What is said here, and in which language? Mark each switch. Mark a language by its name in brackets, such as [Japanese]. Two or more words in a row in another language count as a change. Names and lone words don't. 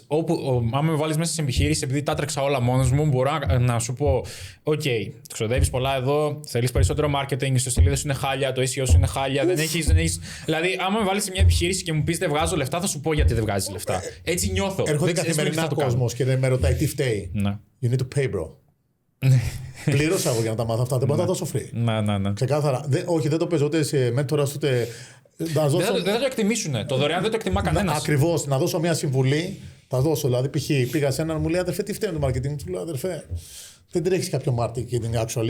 [Greek] Αν με βάλεις μέσα σε επιχείρηση, επειδή τα έτρεξα όλα μόνος μου, μπορώ να σου πω: OK, ξοδεύεις πολλά εδώ, θέλεις περισσότερο marketing, οι ιστοσελίδες σου είναι χάλια, το SEO σου είναι χάλια, δεν έχεις. Δηλαδή, άμα με βάλεις σε μια επιχείρηση και μου πεις δεν βγάζω λεφτά, θα σου πω γιατί δεν βγάζεις λεφτά. Έτσι νιώθω. Έρχονται καθημερινά κόσμος και με ρωτάει τι φταίει. [English] You need to pay, bro. [Greek] Πλήρωσα εγώ για να τα μάθω αυτά. Δεν μπορώ να τα δώσω free. Ναι. Ξεκάθαρα. Όχι, δεν το παίζω ούτε σε μέντορας ούτε. Δεν θα το εκτιμήσουν. Το δωρεάν δεν το εκτιμά κανένας. Ακριβώς. Να δώσω μια συμβουλή. Θα δώσω. Δηλαδή, π.χ. πήγα σε έναν, μου λέει αδερφέ, τι φταίνει το marketing. Του λέω αδερφέ, δεν τρέχει κάποιο [English] marketing actual.